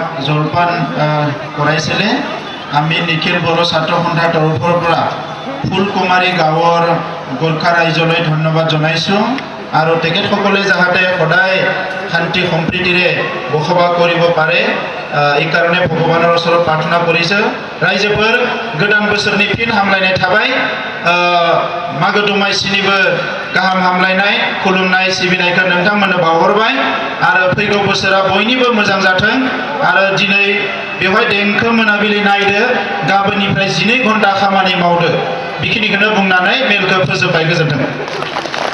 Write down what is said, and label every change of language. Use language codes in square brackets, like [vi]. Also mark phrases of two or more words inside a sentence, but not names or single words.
[as] জলপান কৰাইছিলে আমি নিখিল বড়ো ছাত্ৰ সন্থাৰ তৰফৰ পৰা ফুলকুমাৰী গাঁৱৰ গোৰ্খা ৰাইজলৈ ধন্যবাদ জনাইছোঁ আৰু তেখেতসকলে যাতে সদায় শান্তি সম্প্ৰীতিৰে বসবাস কৰিব পাৰে এই কাৰণে ভগৱানৰ ওচৰত প্ৰাৰ্থনা কৰিছে ৰাইজবোৰ [brx] गोदान बोसोरनि फिन हामलायनाय थाबाय मागो दमासिनिबो गाहाम हामलायनाय खुलुमनाय सिबिनायखौ नोंथांमोननो बावहरबाय आरो फैगौ बोसोरा बयनिबो मोजां जाथों आरो दिनै बेवहाय देंखो मोनाबिलि नायदो गाबोननिफ्राय 12 घन्टा खामानि मावदो बेखिनिखौनो बुंनानै मेलखौ फोजोबबाय गोजोन्थों।